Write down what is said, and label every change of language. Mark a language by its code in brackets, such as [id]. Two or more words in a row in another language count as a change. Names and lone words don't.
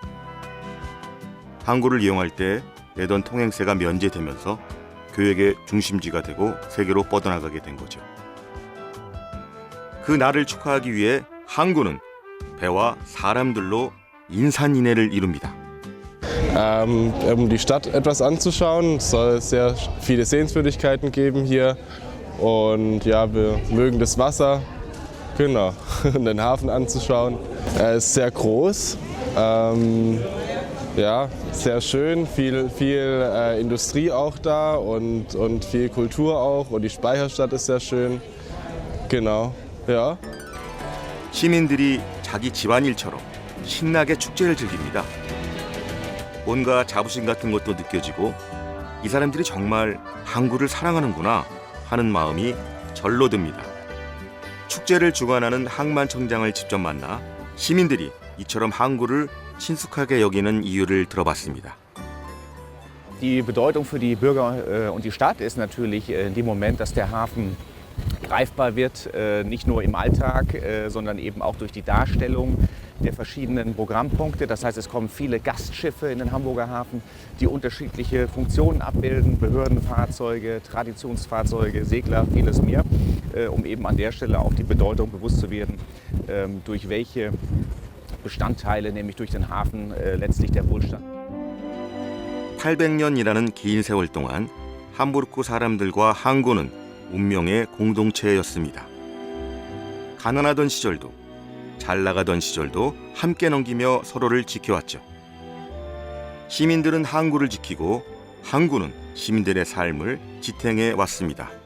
[ko] 항구를 이용할 때 내던 통행세가 면제되면서 교역의 중심지가 되고 세계로 뻗어나가게 된 거죠. 그 날을 축하하기 위해 항구는 배와 사람들로 인산인해를 이룹니다. [de] um die Stadt etwas anzuschauen. Es soll sehr viele Sehenswürdigkeiten geben hier und ja, wir mögen das Wasser, genau, den Hafen anzuschauen. Er ist sehr groß, ja, sehr schön, viel Industrie auch da und viel Kultur auch und die Speicherstadt ist sehr schön, genau, ja. [ko] 시민들이 자기 집안일처럼 신나게 축제를 즐깁니다. 뭔가 자부심 같은 것도 느껴지고 이 사람들이 정말 항구를 사랑하는구나 하는 마음이 절로 듭니다. 축제를 주관하는 항만청장을 직접 만나 시민들이 이처럼 항구를 친숙하게 여기는 이유를 들어봤습니다. [de] Die Bedeutung für die Bürger und die Stadt ist natürlich in dem Moment, dass der Hafen greifbar wird, nicht nur im Alltag, sondern eben auch durch die Darstellung der verschiedenen Programmpunkte. Das heißt, es kommen viele Gastschiffe in den Hamburger Hafen, die unterschiedliche Funktionen abbilden, Behördenfahrzeuge, Traditionsfahrzeuge, Segler, vieles mehr, um eben an der Stelle auch die Bedeutung bewusst zu werden, durch welche Bestandteile, nämlich durch den Hafen, letztlich der Wohlstand. [ko] 800년이라는 긴 세월 동안 함부르크 사람들과 항구는 운명의 공동체였습니다. 가난하던 시절도 잘 나가던 시절도 함께 넘기며 서로를 지켜왔죠. 시민들은 항구를 지키고 항구는 시민들의 삶을 지탱해 왔습니다.